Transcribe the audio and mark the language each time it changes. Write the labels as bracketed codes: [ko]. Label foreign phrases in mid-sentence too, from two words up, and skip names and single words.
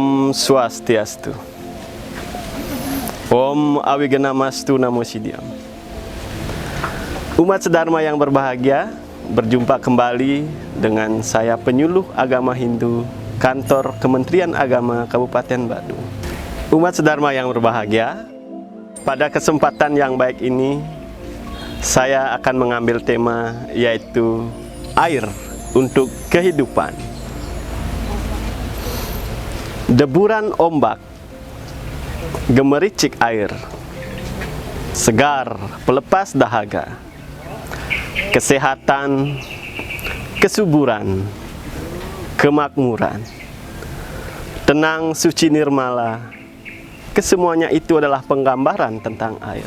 [sa] Om Swastiastu. Om Awiganamastu Namo Siddham. [id] Umat sedharma yang berbahagia, berjumpa kembali dengan saya penyuluh agama Hindu Kantor Kementerian Agama Kabupaten Badung. Umat sedharma yang berbahagia, pada kesempatan yang baik ini saya akan mengambil tema yaitu air untuk kehidupan. Deburan ombak, gemericik air, segar pelepas dahaga, kesehatan, kesuburan, kemakmuran, tenang, suci, nirmala, kesemuanya itu adalah penggambaran tentang air.